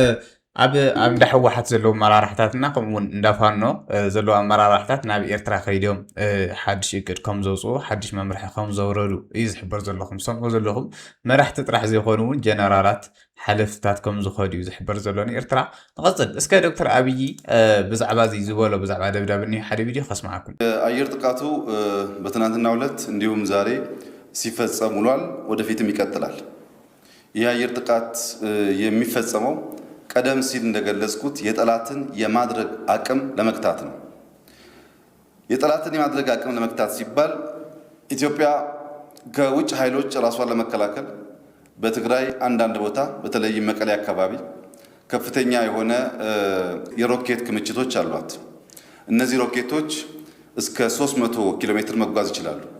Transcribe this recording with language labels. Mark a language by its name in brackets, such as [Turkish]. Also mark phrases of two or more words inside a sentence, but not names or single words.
[Tigrinya] ኣብ እንዳሕወሓት ዘለዉ መራርሕታትና ከምኡውን እንዳፋኖ ዘለዉ መራርሕታት ናብ ኤርትራ ከይዶም ሓድሽ እቅድ ከም ዘውፅኡ ሓድሽ መምርሒ ከም ዘውረዱ እዩ ዝሕበር ዘለኹም ሰምዑ ዘለኹም መራሕቲ ጥራሕ ዘይኮኑ እውን ጀነራላት ሓለፍታት ከም ዝኸዱ እዩ ዝሕበር ዘሎኒ ኤርትራ ንቐፅል እስከ ዶክተር ኣብይ ብዛዕባ እዚ ዝበሎ ብዛዕባ ደብዳብኒ ሓደ ቪድዮ ከስማዓኩም [Amharic] አየር ጥቃቱ በትናንትናው ዕለት እንዲሁም ዛሬ ሲፈጸም ውሏል ወደፊትም ይቀጥላል ይህ አየር ጥቃት የሚፈጸመው ቀደም ሲል እንደገለጽኩት የጠላትን የማድረግ አቅም ለመክታት ነው የጠላትን የማድረግ አቅም ለመክታት ሲባል ኢትዮጵያ ከውጭ ኃይሎች ራሷን ለመከላከል በትግራይ አንዳንድ ቦታ በተለይ መቀሌ አካባቢ ከፍተኛ የሆነ የሮኬት ክምችቶች አሏት እነዚህ ሮኬቶች እስከ 300 ኪሎ ሜትር መጓዝ ይችላሉ